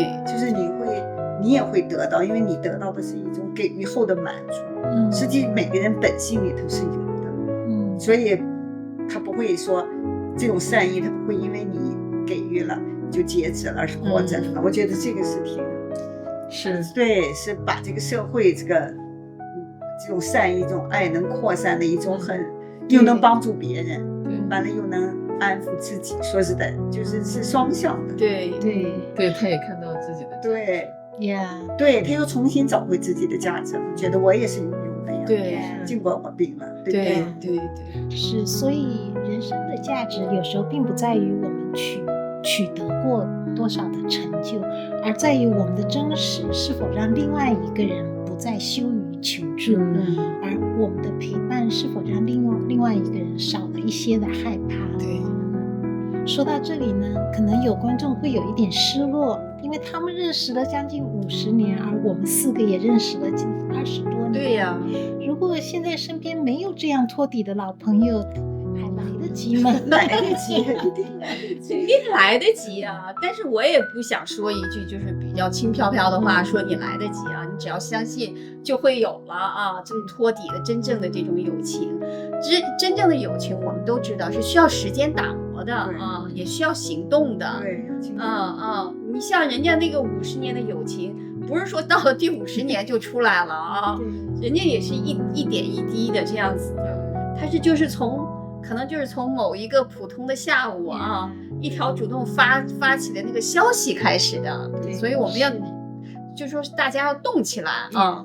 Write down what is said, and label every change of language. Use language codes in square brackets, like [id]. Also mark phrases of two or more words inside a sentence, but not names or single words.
[zh] 就是你也會得到，因為你得到的是一種給予後的滿足，實際每個人本性裡頭是有的，所以他不會說這種善意，他不會因為你給予了就截止了，而是擴展了。我覺得這個是對，是把這個社會這種善意、這種愛能擴散的一種又能幫助別人，完了又能安撫自己。說實在，是雙向的。對，他也看到自己的對，他又重新找回自己的價值，覺得我也是有用的呀。對，儘管我病了，對，是，所以人生的價值有時候並不在於我們取得過多少的成就，而在於我們的真實是否讓另外一個人不再羞於求助，而我們的陪伴是否讓另外一個人少了一些的害怕。對，說到這裡呢，可能有觀眾會有一點失落，因為他們認識了將近50年，而我們4個也認識了近20多年。對呀，如果現在身邊沒有這樣托底的老朋友，還來得及嗎？來得及，一定來得及啊！但是我也不想說一句就是比較輕飄飄的話，說你來得及啊，你只要相信就會有了啊！這種托底的真正的這種友情，真正的友情我們都知道是需要時間打磨的啊，也需要行動的。對，你像人家那個50年的友情，不是說到了第50年就出來了啊，人家也是一點一滴的這樣子的，他是就是可能就是從某一個普通的下午啊，一條主動發起的那個消息開始的，所以我們要就是說大家要動起來啊。